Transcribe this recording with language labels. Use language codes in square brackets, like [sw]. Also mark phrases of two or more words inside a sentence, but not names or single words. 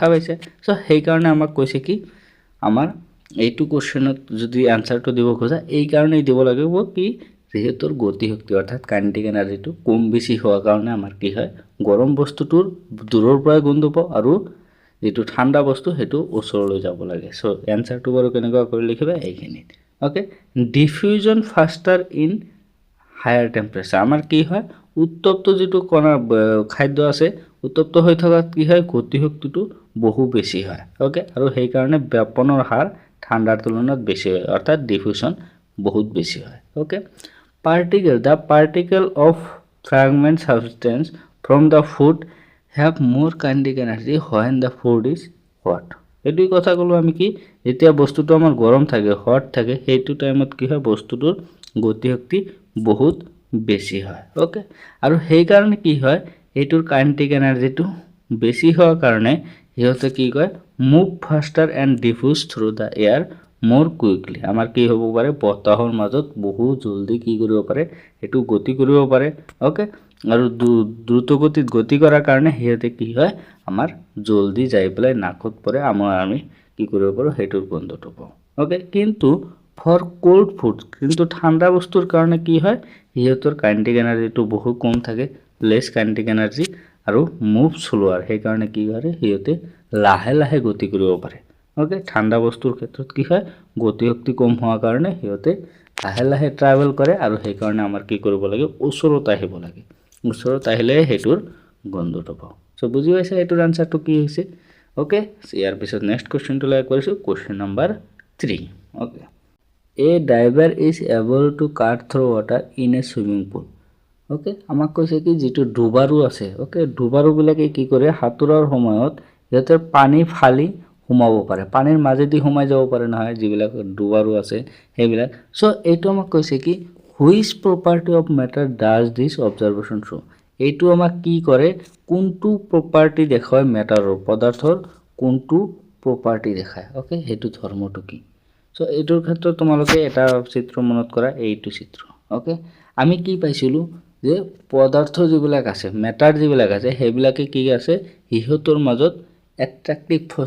[as] পাইছে সো সেইকাৰণে আমাক কৈছে কি আমাৰ এইটো কোশ্চেনত যদি আনসাৰটো দিব খোজা এই কাৰণেই দিব লাগিব কি যেহেতুৰ গতি শক্তি অৰ্থাৎ কাইনেটিক এনাৰ্জিটো কম বেছি হোৱাৰ কাৰণে আমাৰ কি হয় গৰম বস্তুটোৰ দূৰৰ পৰা গন্ধ পাও আৰু যেটো ঠাণ্ডা বস্তু হেতু ওচৰলৈ যাব লাগে সো আনসাৰটো বাৰু কেনেকুৱা কৰি লিখিবা এইখিনিত ওকে [en] diffusion faster in higher temperature [as] আমার কি হয় উত্তপ্ত যেটো কণা খাদ্য আছে উত্তপ্ত হৈ থকা কি হয় গতি শক্তিটো বহু বেছি হয় ওকে আৰু সেই কাৰণে ব্যাপনৰ হার ঠাণ্ডাৰ তুলনাত বেছি হয় অৰ্থাৎ ডিফিউজন বহুত বেছি হয় ওকে [en] the particle of fragment substance from the food have more kinetic energy when the food is hot [as] এটুই কথা কলো আমি কি যেতিয়া বস্তুটো আমাৰ গৰম থাকে হট থাকে হেতু টাইমত কি হয় বস্তুটোৰ গতি শক্তি বহুত বেছি হয় ওকে আৰু সেই কাৰণে কি হয় এটোৰ [en] kinetic energyটো [as] বেছি হোৱাৰ কাৰণে হিয়তে কি কয় [en] move faster and diffuse through the air more quickly [as] আমাৰ কি হ'ব পাৰে বতাহৰ মাজত বহু জলদি কি কৰিব পাৰে এটু গতি কৰিব পাৰে ওকে আৰু দ্ৰুত গতিত গতি কৰাৰ কাৰণে হিয়তে কি হয় আমাৰ জলদি যাই পেলাই নাকত পৰে আমি কি কৰিব পাৰো হেতুৰ গন্ধটো পাও ওকে কিন্তু [en] for cold food [as] কিন্তু ঠান্ডা বস্তুৰ কাৰণে কি হয় হিয়তৰ [en] kinetic energyটো [as] বহু কম থাকে [en] less kinetic energy [as] আৰু [en] move slower [as] সেই কাৰণে কি হয় হিয়তে লাহে লাহে গতি কৰিব পাৰে ওকে ঠান্ডা বস্তুৰ ক্ষেত্ৰত কি হয় গতি শক্তি কম হোৱাৰ কাৰণে হিয়তে লাহে লাহে ট্ৰাভেল কৰে আৰু সেই কাৰণে আমাৰ কি কৰিব লাগে ওচৰত আহিব লাগে ওচৰত আহিলে হেতুৰ গন্ধটো পাও সো বুজি পাইছা এটোৰ আনসাৰটো কি হৈছে ওকে ইয়াৰ পিছত [en] next questionটো [as] লাইক কৰিছো [en] question number 3 [as] ওকে [en] A diver is able to cut through water in a swimming pool. [as] Okay, আমাক কৈছে কি যেটো ডুবাৰু আছে ওকে ডুবাৰু বিলাকে কি কৰে হাতুৰাৰ সময়ত ইয়াতে পানী ফালি হুমাব পাৰে পানীৰ মাজেদি হুমাই যাব পাৰে নহয় যিবিলাক ডুবাৰু আছে হেবিলাক সো এইটো আমাক কৈছে কি [en] which property of matter does this observation show [as] এইটো আমাক কি কৰে কোনটো প্ৰপাৰ্টি দেখায় ম্যাটাৰৰ পদাৰ্থৰ কোনটো প্ৰপাৰ্টি দেখায় ওকে হেতু ধৰ্মটো কি সো এইটোৰ ক্ষেত্ৰত তোমালোকে এটা চিত্ৰ মনত কৰা এইটো চিত্ৰ ওকে আমি কি পাইছিলো যে পদাৰ্থ যিবিলাক আছে ম্যাটাৰ যিবিলাক আছে হেবিলাকে কি আছে হিহতৰ মাজত [en] attractive force